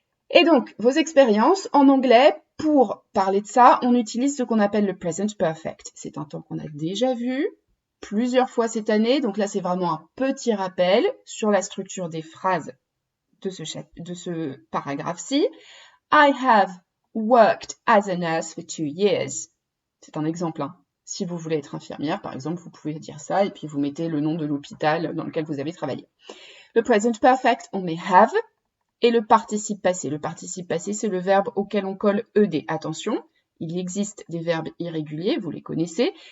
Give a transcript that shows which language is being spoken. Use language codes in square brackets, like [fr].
[fr] Et donc, vos expériences, en anglais, pour parler de ça, on utilise ce qu'on appelle le present perfect. C'est un temps qu'on a déjà vu plusieurs fois cette année, donc là c'est vraiment un petit rappel sur la structure des phrases de ce paragraphe-ci. [en] I have worked as a nurse for 2 years. [fr] C'est un exemple. Hein. Si vous voulez être infirmière, par exemple, vous pouvez dire ça et puis vous mettez le nom de l'hôpital dans lequel vous avez travaillé. Le present perfect, on met have. Et le participe passé. Le participe passé, c'est le verbe auquel on colle ed. Attention, il existe des verbes irréguliers, vous les connaissez.